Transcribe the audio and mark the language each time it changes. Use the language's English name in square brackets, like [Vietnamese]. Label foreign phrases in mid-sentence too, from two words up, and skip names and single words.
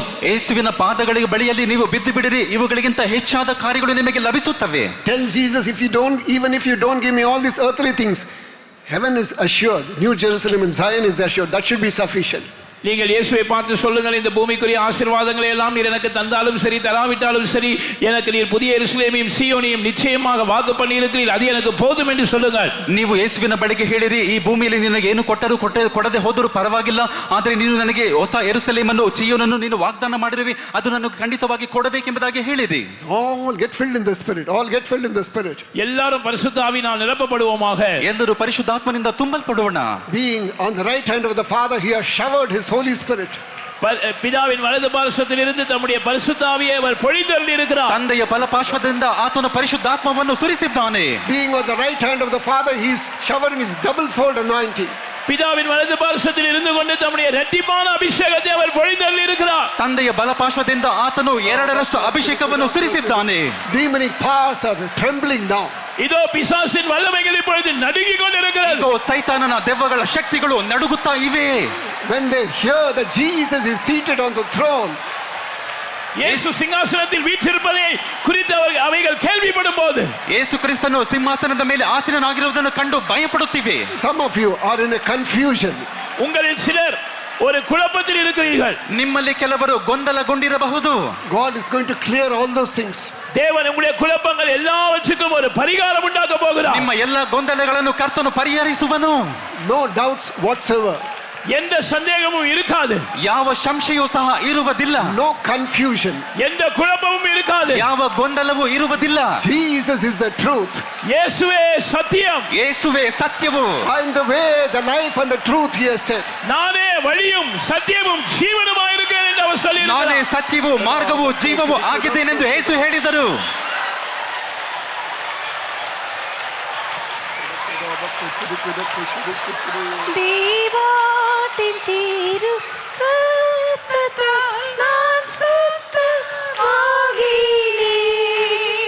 [Kannada] ಯೇಸುವಿನ ಪಾದಗಳ ಬಳಿಯಲ್ಲಿ ನೀವು ಬಿದ್ದು ಬಿಡಿರಿ, ಇವುಗಳಿಗಿಂತ ಹೆಚ್ಚಾದ ಕಾರ್ಯಗಳು ನಿಮಗೆ ಲಭಿಸುತ್ತವೆ. [English] Tell Jesus, even if you don't give me all these earthly things, heaven is assured, New Jerusalem and Zion is assured, that should be sufficient. [Tamil] நீங்கள் இயேசுவை பார்த்து சொல்லுங்கள், இந்த பூமிக்குரிய ஆசீர்வாதங்களை எல்லாம் நீர் எனக்கு தந்தாலும் சரி தராவிட்டாலும் சரி, எனக்கு நீர் புதிய எருசலேமையும் சீயோனையும் நிச்சயமாக வாக்கு பண்ணி இருக்கிறீர், அது எனக்கு போதும் என்று சொல்லுங்கள். [Kannada] ನೀವು ಯೇಸುವಿನ ಬಳಿಗೆ ಹೇಳಿರಿ, ಈ ಭೂಮಿಯಲ್ಲಿ ನಿನಗೆ ಏನು ಕೊಡದೆ ಹೋದರೂ ಪರವಾಗಿಲ್ಲ, ಆದರೆ ನೀನು ನನಗೆ ಹೊಸ ಯೆರೂಸಲೇಮನ್ನು ಚೀಯೋನನ್ನು ನೀನು ವಾಗ್ದಾನ ಮಾಡಿರುವಿ, ಅದು ನನಗೆ ಖಂಡಿತವಾಗಿ ಕೊಡಬೇಕೆಂಬುದಾಗಿ ಹೇಳಿರಿ. [English] All get filled in the Spirit. All get filled in the Spirit. [Tamil] எல்லாரும் பரிசுத்த ஆவியினால் நிரப்பப்படுவோமாக. [Kannada] ಎಲ್ಲರೂ ಪರಿಶುದ್ಧಾತ್ಮನಿಂದ ತುಂಬಲ್ಪಡೋಣ. [English] Being on the right hand of the Father, he has showered his Holy Spirit. [Tamil] பிதாவின் வலது பார்சத்தில் இருந்து தம்முடைய பரிசுத்த ஆவியை அவர் பொழிந்தருளி இருக்கிறார். [Kannada] ತಂದೆಯ ಬಲಪಾರ್ಶ್ವದಿಂದ ಆತನು ಪರಿಶುದ್ಧಾತ್ಮವನ್ನು ಸುರಿಸಿದ್ದಾನೆ. [English] Being on the right hand of the Father, he is showering his double fold anointing. [Tamil] பிதாவின் வலது பார்சத்தில் இருந்து கொண்டு தம்முடைய இரட்டிப்பான அபிஷேகத்தை அவர் பொழிந்தருளி இருக்கிறார். [Kannada] ತಂದೆಯ ಬಲಪಾರ್ಶ್ವದಿಂದ ಆತನು ಎರಡರಷ್ಟು ಅಭಿಷೇಕವನ್ನು ಸುರಿಸಿದ್ದಾನೆ. [English] Demonic powers are trembling now. [Tamil] இதோ பிசாசின் வல்லமைகள் இப்பொழுது நடுங்கிக் கொண்டிருக்கிறது. [Kannada] ಇದೋ ಸೈತಾನನ ದೆವ್ವಗಳ ಶಕ್ತಿಗಳು ನಡುಗುತ್ತಾ ಇವೆ. [English] When they hear that Jesus is seated on the throne, [Tamil] இயேசு சிங்காசனத்தில் வீற்றிருப்பதை குறித்து அவைகள் கேள்விப்படும் போது, [Kannada] ಯೇಸು ಕ್ರಿಸ್ತನು ಸಿಂಹಾಸನದ ಮೇಲೆ ಆಸೀನನಾಗಿರುವುದನ್ನು ಕಂಡು ಭಯಪಡುತ್ತಿವೆ. [English] some of you are in a confusion. [Tamil] உங்களில் சிலர் ஒரு குழப்பத்தில் இருக்கிறீர்கள். [Kannada] ನಿಮ್ಮಲ್ಲಿ ಕೆಲವರು ಗೊಂದಲಗೊಂಡಿರಬಹುದು. [English] God is going to clear all those things. [Tamil] தேவன் உங்களுடைய குழப்பங்கள் எல்லாவற்றுக்கும் ஒரு பரிகாரம் உண்டாக்க போகிறார். [Kannada] ನಿಮ್ಮ ಎಲ್ಲ ಗೊಂದಲಗಳನ್ನು ಕರ್ತನು ಪರಿಹರಿಸುವನು. [English] No doubts whatsoever. [Tamil] எந்த சந்தேகமும் இருக்காது. [Kannada] ಯಾವ ಸಂಶಯವೂ ಸಹ ಇರುವುದಿಲ್ಲ. [English] No confusion. [Tamil] எந்த குழப்பமும் இருக்காது. [Kannada] ಯಾವ ಗೊಂದಲವೂ ಇರುವುದಿಲ್ಲ. [English] Jesus is the truth. [Tamil] இயேசுவே சத்தியம். [Kannada] ಯೇಸುವೇ ಸತ್ಯವು. [English] I am the way, the life and the truth, he has said. [Tamil] நானே வழியும் சத்தியமும் ஜீவனுமாய் இருக்கிறேன் என்று அவர் சொல்லியிருக்கிறார். [Kannada] ನಾನೇ ಸತ್ಯವೂ ಮಾರ್ಗವೂ ಜೀವವೂ ಆಗಿದ್ದೇನೆಂದು ಯೇಸು ಹೇಳಿದರು. [Tamil] தேவாட்டின் தீரு ரத்தத்தால் நான் சுத்தமாகினேன்.